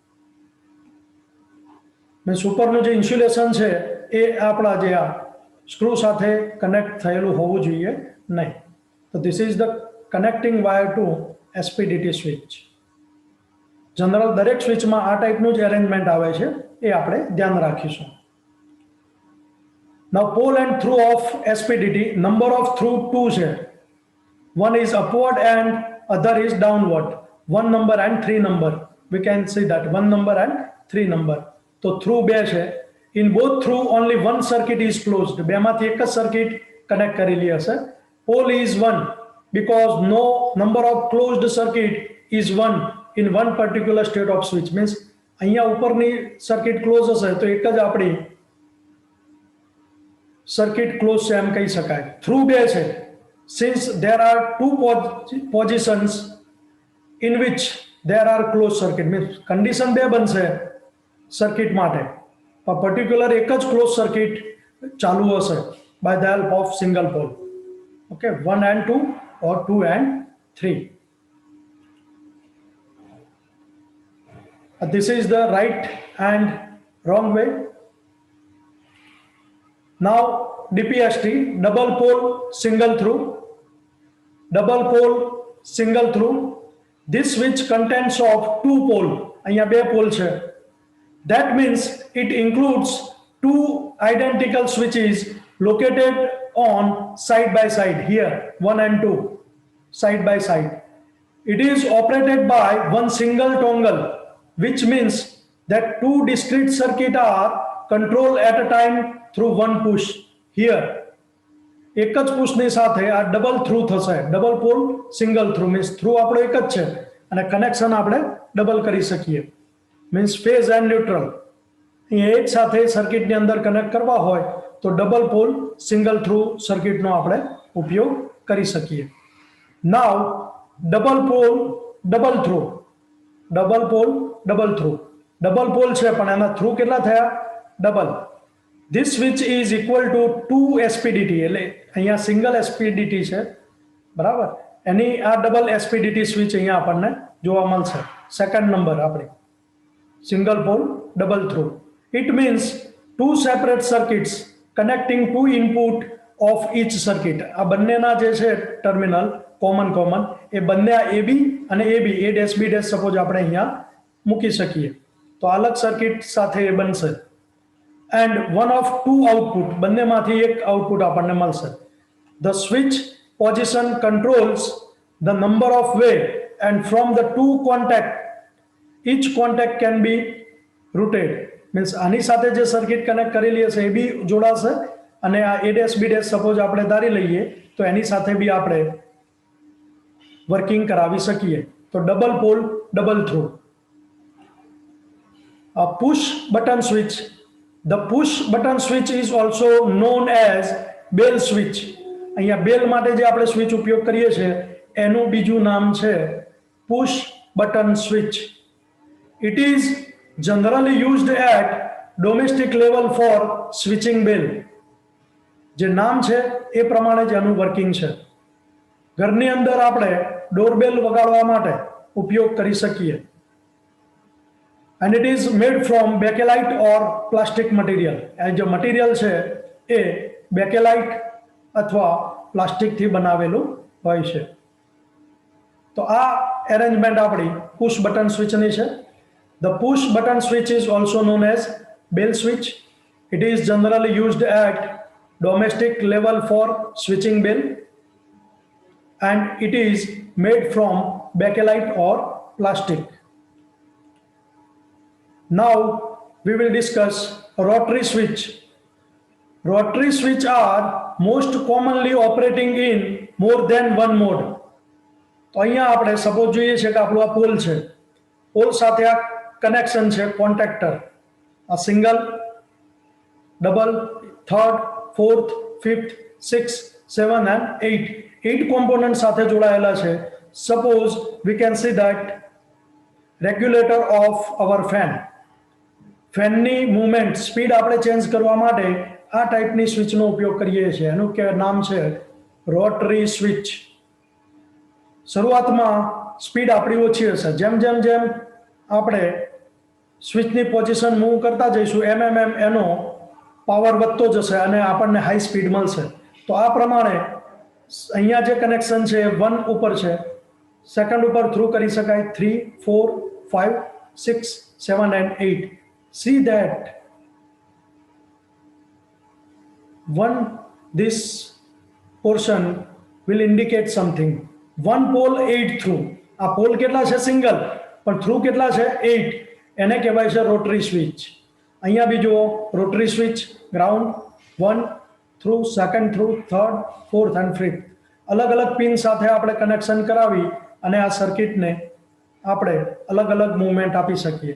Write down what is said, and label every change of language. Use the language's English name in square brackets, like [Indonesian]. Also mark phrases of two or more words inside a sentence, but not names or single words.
[Gujarati] મીન્સ ઉપરનું જે ઇન્સ્યુલેશન છે એ આપણા જે આ સ્ક્રૂ સાથે કનેક્ટ થયેલું હોવું જોઈએ નહીં. [English] તો this is the connecting wire to SPDT switch. [Gujarati] જનરલ દરેક સ્વિચમાં આ ટાઈપનું જ એરેન્જમેન્ટ આવે છે, એ આપણે ધ્યાન રાખીશું. [English] Now pole and through of SPDT, number of through two છે. One is upward and other is downward. 1 number and 3 number. We can see that 1 number and 3 number. So through [Gujarati] બે છે. [English] In both through only one circuit is closed. [Gujarati] બેમાંથી એક જ [English] circuit connect [Gujarati] કરેલી હશે. [English] Pole is 1 because no number of closed circuit is 1 in one particular state of switch. [Gujarati] Means અહીંયા ઉપરની [English] circuit close [Gujarati] હશે તો એક જ આપણી [English] circuit close [Gujarati] છે એમ કહી શકાય. Through બે છે. [English] Since there are two positions in which there are closed circuit, means condition [Gujarati] બે બનશે [English] circuit [Gujarati] માટે, પણ [English] particular [Gujarati] એક જ [English] closed circuit [Gujarati] ચાલુ હશે [English] by the help of single pole. Okay, 1 and 2 or 2 and 3. This is the right and wrong way. Now DPST, double pole single through. Double pole single through. This switch contains of two pole. [Gujarati] અહીંયા બે pole છે. [English] That means it includes two identical switches located on side by side here, 1 and 2 side by side. It is operated by one single toggle, which means that two discrete circuits are controlled at a time through one push. [Gujarati] Here એક જ પુશની સાથે આ [English] double through [Gujarati] થશે. [English] double pole single through means through [Gujarati] આપણો એક જ છે અને કનેક્શન આપણે ડબલ કરી શકીએ. [English] means phase and neutral [Gujarati] અહીંયા એક સાથે સર્કિટની અંદર કનેક્ટ કરવા હોય તો [English] double pole single through [Gujarati] સર્કિટનો આપણે ઉપયોગ કરી શકીએ. [English] now double pole double through. double pole double through. double pole [Gujarati] છે પણ એના થ્રુ કેટલા થયા? [English] ડબલ. This switch is equal to 2 SPDT. [Gujarati] એટલે અહીંયા [English] single SPDT [Gujarati] છે બરાબર. એની આ [English] double SPDT switch [Gujarati] અહીંયા આપણને જોવા મળશે. [English] second number આપણી single pole double through. It means two separate circuits connecting two input of each circuit. [Gujarati] આ બંનેના જે છે [English] terminal common [Gujarati] એ બંને આ AB અને AB [English] A dash B dash suppose [Gujarati] આપણે અહીંયા મૂકી શકીએ તો અલગ સર્કિટ સાથે એ બનશે. [English] And one of two output, [Gujarati] બંનેમાંથી એક આઉટપુટ આપણને મળશે. [English] The switch position controls the number of way and from the two contact each contact can be routed. [Gujarati] Means આની સાથે જે સર્કિટ કનેક્ટ કરેલી હશે એ બી જોડાશે અને આ [English] A dash B dash suppose [Gujarati] આપણે ધારી લઈએ તો એની સાથે બી આપણે વર્કિંગ કરાવી શકીએ. [English] તો double pole double through. A push button switch. The push button switch is also known as bell switch. [Gujarati] અહીંયા બેલ માટે જે આપણે સ્વિચ ઉપયોગ કરીએ છીએ એનું બીજું નામ છે [English] push button switch. It is generally used at domestic level for switching bell. [Gujarati] જે નામ છે એ પ્રમાણે જ એનું વર્કિંગ છે. ઘરની અંદર આપણે ડોરબેલ વગાડવા માટે ઉપયોગ કરી શકીએ. [English] And it is made from bakelite or plastic material. [Gujarati] जो मटेरियल છે એ બેકેલાઇટ અથવા પ્લાસ્ટિકથી બનાવેલું હોય છે. તો આ એરેન્જમેન્ટ આપણી [English] push button [Gujarati] સ્વિચની છે. [English] The push button switch is also known as bell switch. It is generally used at domestic level for switching bell and it is made from bakelite or plastic. Now we will discuss rotary switch. Rotary switch are most commonly operating in more than one mode. [Gujarati] તો અહીંયા આપણે સપોઝ જોઈએ છે કે આપણું આ પોલ છે. પોલ સાથે આ કનેક્શન છે કોન્ટેક્ટર. [English] આ single, double, third, fourth, fifth, 6, 7 and 8. [Gujarati] 8 કોમ્પોનન્ટ સાથે જોડાયેલા છે. [English] સપોઝ we can see that regulator of our fan. [Gujarati] ફેનની [English] movement speed [Gujarati] આપણે ચેન્જ કરવા માટે આ ટાઈપની સ્વિચનો ઉપયોગ કરીએ છીએ. એનું કે નામ છે [English] rotary switch. [Gujarati] શરૂઆતમાં સ્પીડ આપણી ઓછી હશે. જેમ જેમ જેમ આપણે સ્વિચની પોઝિશન મૂવ કરતા જઈશું એમ એમ એમ એનો પાવર વધતો જશે અને આપણને [English] high speed [Gujarati] મળશે. તો આ પ્રમાણે અહીંયા જે કનેક્શન છે 1 ઉપર છે, સેકન્ડ ઉપર થ્રુ કરી શકાય 3, 4, 5, 6, 7 and 8. [English] See that one this portion will indicate something. One pole 8 through. [Gujarati] આ પોલ કેટલા છે સિંગલ, પણ થ્રુ કેટલા છે 8, એને કહેવાય છે [English] rotary switch. [Gujarati] અહીંયા બી જુઓ [English] rotary switch ground 1 through, second through, third, fourth and fifth [Gujarati] અલગ અલગ પિન સાથે આપણે કનેક્શન કરાવી અને આ સર્કિટને આપણે અલગ અલગ મૂવમેન્ટ આપી શકીએ.